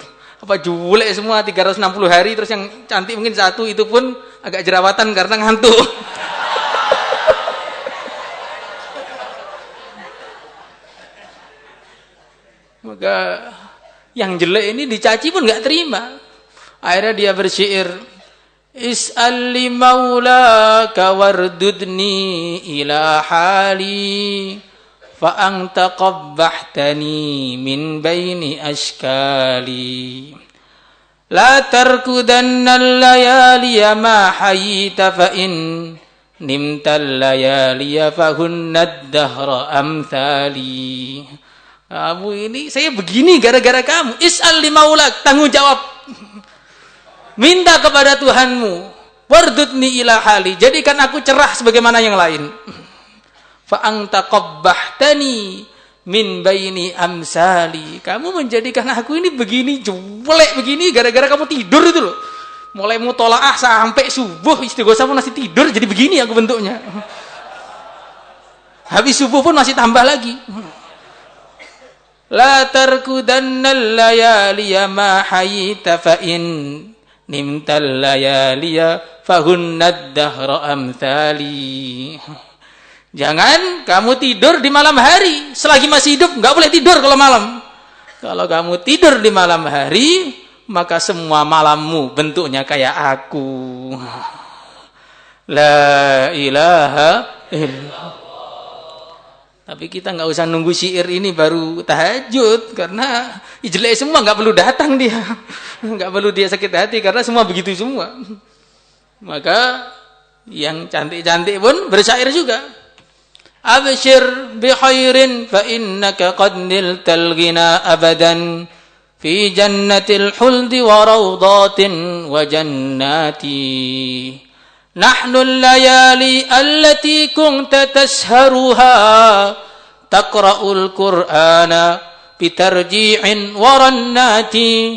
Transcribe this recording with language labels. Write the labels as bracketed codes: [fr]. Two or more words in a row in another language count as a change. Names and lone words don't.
[id] Apa julek semua 360 hari, terus yang cantik mungkin satu, itu pun agak jerawatan karena ngantuk. Maka yang jelek ini dicaci pun nggak terima. Akhirnya dia bersyair, [ar] اسأل لي مولاك واردُدني إلى حالي فأنت قبحتني من بين أشكالي لا ترقدن الليالي ما حييت فإن نمت الليالي فهن الدهر أمثالي. [id] Kamu ini, saya begini gara-gara kamu. [ar] اسأل لي مولاك, [id] tanggung jawab. Minta kepada Tuhanmu. [ar] واردُدني إلى حالي, [id] jadikan aku cerah sebagaimana yang lain. [ar] فأنت قبحتني من بين أمثالي. [id] Kamu menjadikan aku ini begini, jelek begini gara-gara kamu tidur itu loh. Mulai mutolaah sampai subuh istighosah pun masih tidur, jadi begini aku bentuknya. Habis subuh pun masih tambah lagi. [ar] لا ترقدن الليالي ما حييت فإن نمت الليالي فهن الدهر أمثالي. [id] Jangan kamu tidur di malam hari. Selagi masih hidup enggak boleh tidur kalau malam. Kalau kamu tidur di malam hari, maka semua malammu bentuknya kayak aku. [ar] لا إله إلا الله. [id] Tapi kita nggak usah nunggu syair ini baru tahajud, karena jelek semua, nggak perlu datang dia, nggak perlu dia sakit hati karena semua begitu semua. Maka yang cantik-cantik pun bersyair juga. [ar] أبشر بخير فإنك قد نلت الغنى أبداً في جنة الخلد وروضة وجنة. نحن الليالي التي كنت تسهرها تقرأ القرآن بترجيع ورنة.